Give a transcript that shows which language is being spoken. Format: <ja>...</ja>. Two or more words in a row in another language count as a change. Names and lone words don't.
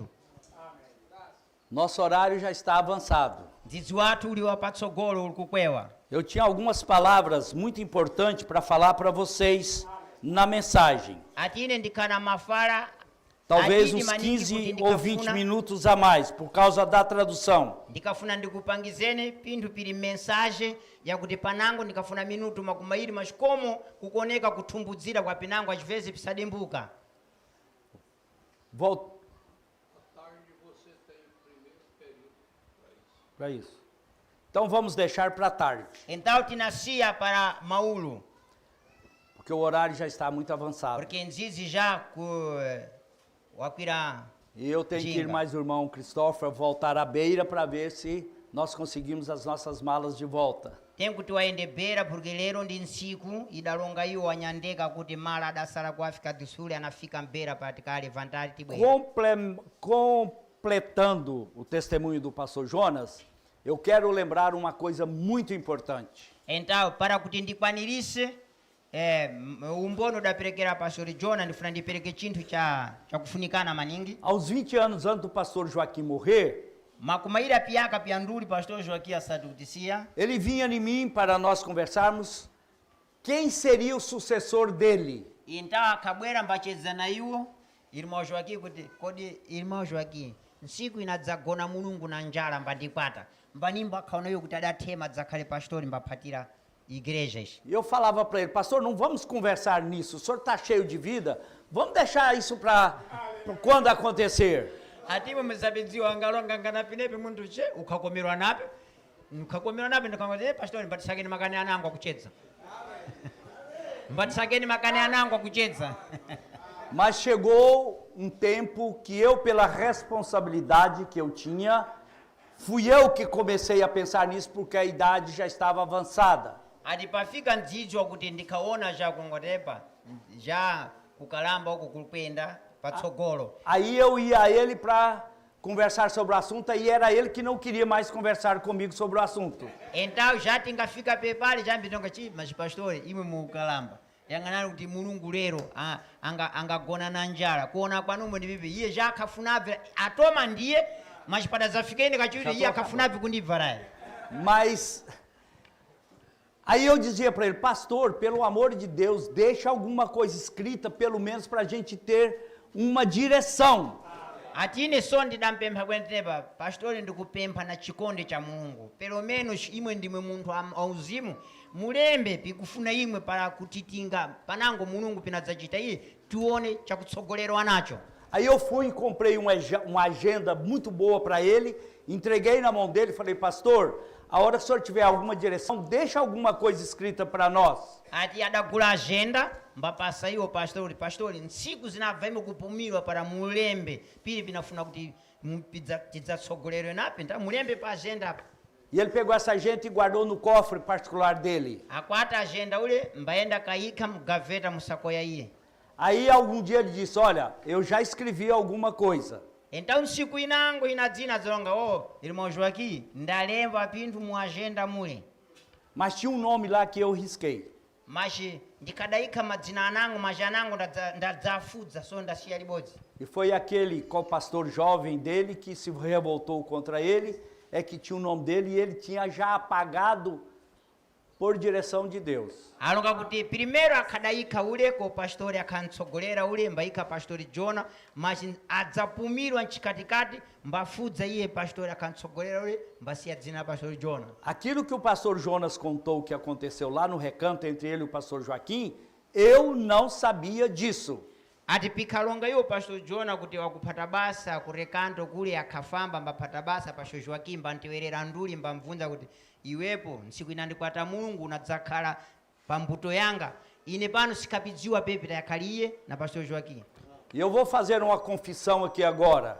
<pt>Nosso horário já está avançado.</pt> <seh>Dzidzi wathu uli wapatsogolo uli kukwewa.</seh> <pt>Eu tinha algumas palavras muito importantes para falar para vocês na mensagem.</pt> <seh>Ati ine ndikhana mafala</seh> <pt>Talvez uns 15 ou 20 minutos a mais, por causa da tradução.</pt> <seh>Ndikafuna ndikupangizene pinthu pili mensagem yakuti panango ndikafuna minuto makumi awiri</seh> <pt>mas como</pt> <seh>kukoneka kuthumbudzira kwa pinango</seh> <pt>às vezes</pt> <seh>pisadembuka.</seh> <pt>Volto. Para isso. Então vamos deixar para tarde. Então tinassia para Maulo. Porque o horário já está muito avançado.</pt> <seh>Porque nzizi já wakwira.</seh> <pt>E eu tenho que ir mais o irmão Cristóvão voltar à beira para ver se nós conseguimos as nossas malas de volta.</pt> <seh>Tenho kuti waende beira porque lero ndi ntsiku idalonga iwo wanyandeka kuti mala adasala ku África do Sul anafika beira para tikalevantar tibwera.</seh> <pt>Completando o testemunho do pastor Jonas, eu quero lembrar uma coisa muito importante.</pt> <seh>Então, para kuti ndikwanirise umbono daperekera pastor Jonas ndifuna ndipereke chinthu cha kufunikana maningi.</seh> <pt>Aos 20 anos antes do pastor Joaquim morrer,</pt> <seh>makumaira piyaka piyanduli pastor Joaquim asatutisia.</seh> <pt>Ele vinha em mim para nós conversarmos quem seria o sucessor dele.</pt> <seh>Então akabwera mbacheza na iwo irmão Joaquim kuti kodi irmão Joaquim nsiku inadzagona mulungu na njala mbandikwata mbanimba akhaona iwo kuti adathema dzakhale pastor mbaphatira igrejas.</seh> <pt>E eu falava para ele, pastor, não vamos conversar nisso, o senhor está cheio de vida, vamos deixar isso para quando acontecer.</pt> <seh>Ativo msabidziwa angalonga nganapinepe muntu che ukhakomerwa nape ndikangote pastor mbatisakeni makani anangu akuchedza. Mbatisakeni makani anangu akuchedza.</seh> <pt>Mas chegou um tempo que eu, pela responsabilidade que eu tinha, fui eu que comecei a pensar nisso porque a idade já estava avançada.</pt> <seh>Adipafika ndzidzo kuti ndikaona já kungotepa já kukalamba uko kulupenda patsogolo.</seh> <pt>Aí eu ia a ele para conversar sobre o assunto e era ele que não queria mais conversar comigo sobre o assunto.</pt> <seh>Então já tingafika pepali já mbitonga chi mas pastor imwe mukalamba yang'anani kuti mulungu lero angagona na njala kuona kwanumo ndi bibi iye já akhafunabve atoma ndiye mas padazafikeni kachiwiri iye akhafunabve kundibvarayi.</seh> <pt>Mas aí eu dizia para ele, pastor, pelo amor de Deus, deixa alguma coisa escrita, pelo menos para a gente ter uma direção.</pt> <seh>Atine só ndidampempha kwentepa pastor ndikupempha na chikonde cha mulungu</seh> <pt>pelo menos</pt> <seh>imwe ndimwe munthu auzimu mulembe pikufuna imwe para kutitinga panango mulungu pinadzachita iye tione chakutsogolerwa nacho.</seh> <pt>Aí eu fui e comprei uma agenda muito boa para ele, entreguei na mão dele e falei, pastor, a hora que o senhor tiver alguma direção, deixa alguma coisa escrita para nós.</pt> <seh>Ati adagula agenda, mbapasa iwo pastor, nsiku zinabvaime kupumirwa para mulembe, pili pinafuna kuti tidzatsogolero nape, então mulembe pa agenda.</seh> <pt>E ele pegou essa agenda e guardou no cofre particular dele.</pt> <seh>Akwata agenda ule, mbaenda kaika mgaveta musakoya iye.</seh> <pt>Aí algum dia ele disse, olha, eu já escrevi alguma coisa.</pt> <seh>Então nsiku inango inadzina zonga irmão Joaquim ndalemba pinthu mu agenda mule.</seh> <pt>Mas tinha um nome lá que eu risquei.</pt> <seh>Mas ndikadaika madzina anango majanango ndadzafudza so ndasiya libodzi.</seh> <pt>E foi aquele pastor jovem dele que se revoltou contra ele, é que tinha o nome dele e ele tinha já apagado por direção de Deus.</pt> <seh>Alonga kuti primeiro akadaika ule ko pastor akantsogolera ule mbaika pastor Jona, mas adzapumirwa nchikatikati mbafudza iye pastor akantsogolera ule mbasiya dzina pastor Jona.</seh> <pt>Aquilo que o pastor Jonas contou que aconteceu lá no recanto entre ele e o pastor Joaquim, eu não sabia disso.</pt> <seh>Ati pikalonga iwo pastor Jona kuti wakuphata basa ku rekanto kule akhafamba mbaphata basa pastor Joaquim mbantiwerera nduli mbamvunza kuti iwepo nsiku inandikwata mulungu unadzakhala pambuto yanga ine pano sikapidziwa pepita yakhaliye na pastor Joaquim.</seh> <pt>E eu vou fazer uma confissão aqui agora.</pt>